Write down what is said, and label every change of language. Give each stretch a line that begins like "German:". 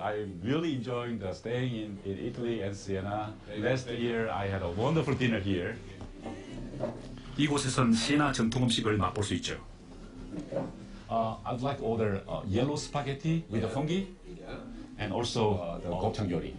English: I'm really enjoying the staying in Italy and Siena. Last year I had a wonderful dinner here.
Korean: 이곳에선 시에나 전통 음식을 맛볼 수 있죠.
English: I'd like to order yellow spaghetti with the fungi Yeah. and also the gopchang gyori.